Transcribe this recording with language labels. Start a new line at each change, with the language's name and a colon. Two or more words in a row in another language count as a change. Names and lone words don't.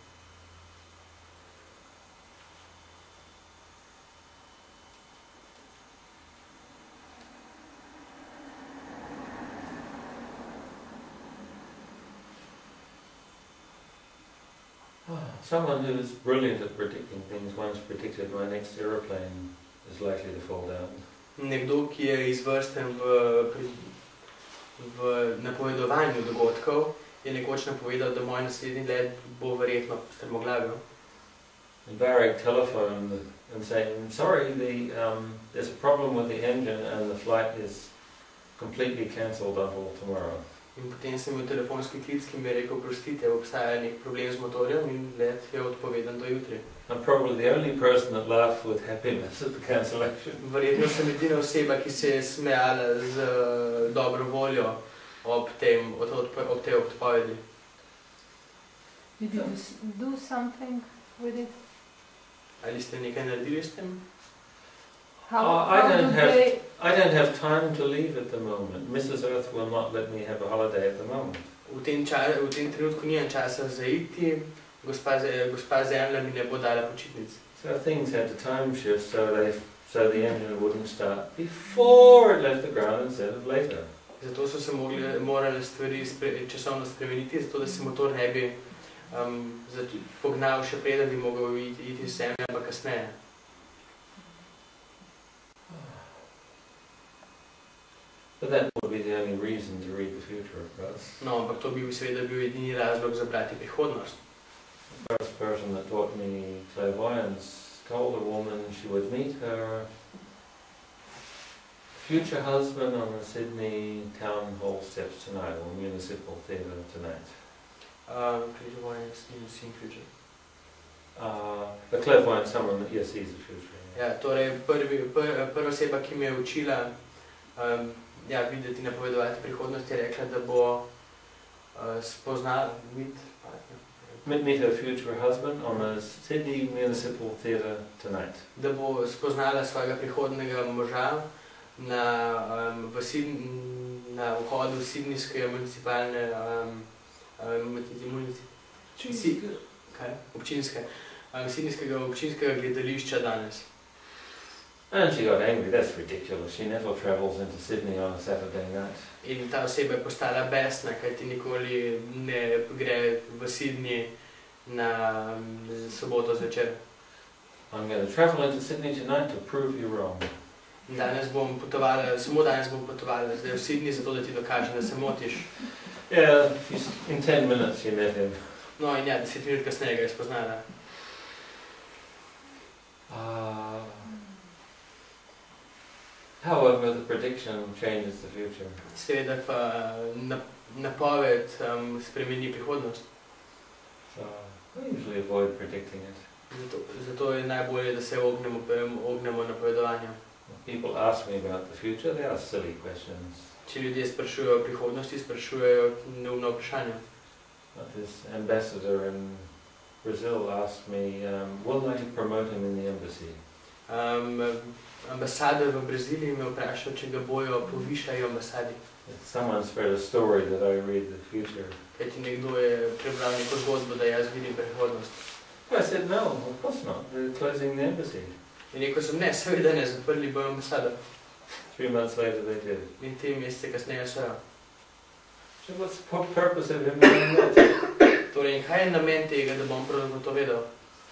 English: Someone who is brilliant at predicting things once predicted my next aeroplane is likely to fall down.
Slovenian: Nekdo, ki je izvrsten v napovedovanju dogodkov, je nekoč napovedal, da moj naslednji let bo verjetno strmoglavil.
English: Varric telephoned and saying, sorry, there's a problem with the engine and the flight is completely cancelled until tomorrow.
Slovenian: In potem sem imel telefonski klic, ki mi je rekel, prostite, obstaja nek problem z motorjem in let je odpovedan do jutri.
English: I'm probably the only person that laughed with happiness at the cancellation.
Slovenian: Verjetno sem edina oseba, ki se je smejala z dobro voljo ob tej odpovedi.
English: Did you do something with it?
Slovenian: Ali ste nekaj naredili s tem?
English: I don't have time to leave at the moment. Mrs. Earth will not let me have a holiday at the moment.
Slovenian: V tem trenutku nimam časa za iti, gospa Zemlja mi ne bo dala počitnic.
English: So things had to time shift so the engine wouldn't start before it left the ground instead of later.
Slovenian: Zato so se morale stvari časovno spremeniti, zato da se motor ne bi pognal še preden bi mogel iti z Zemlje, ampak kasneje.
English: But that would be the only reason to read the future, of course.
Slovenian: No, ampak to bi seveda bil edini razlog za brati prihodnost.
English: The first person that taught me clairvoyance told a woman she would meet her future husband on the Sydney town hall steps tonight, or municipal theatre tonight. Clairvoyance in seeing future. The clairvoyant, someone that yes, sees the future.
Slovenian: Ja, torej prva oseba, ki me je učila videti, napovedovati prihodnost, je rekla, da bo spoznala
English: meet her future husband on the Sydney municipal theatre tonight.
Slovenian: Da bo spoznala svojega prihodnega moža na vhodu sidnijske municipalne občinskega gledališča danes.
English: And she got angry. That's ridiculous. She never travels into Sydney on a Saturday night.
Slovenian: In ta oseba je postala besna, kajti nikoli ne gre v Sydney na soboto zvečer.
English: I'm going to travel into Sydney tonight to prove you wrong.
Slovenian: Samo danes bom potovala zdaj v Sydney, zato da ti dokažem, da se motiš.
English: Yeah, in 10 minutes she met him.
Slovenian: No in ja, 10 minut kasneje ga je spoznala.
English: However, the prediction changes the future.
Slovenian: Seveda pa napoved spremeni prihodnost.
English: So I usually avoid predicting it.
Slovenian: Zato je najbolje, da se ognemo napovedovanju.
English: People ask me about the future, they ask silly questions.
Slovenian: Če ljudje sprašujejo o prihodnosti, sprašujejo neumno vprašanje.
English: This ambassador in Brazil asked me, will they promote him in the embassy?
Slovenian: Ambasador v Braziliji me vprašal, če ga bojo povišali v ambasadi.
English: Someone spread a story that I read the future.
Slovenian: Kajti nekdo je prebral neko zgodbo, da jaz vidim prihodnost.
English: I said, no, of course not. They're closing the embassy.
Slovenian: In rekel sem, ne, seveda ne, zaprli bojo ambasado.
English: 3 months later they did.
Slovenian: In 3 mesece kasneje so jo.
English: So what's the purpose of him doing that?
Slovenian: Torej, in kaj je namen tega, da bom prav to vedel?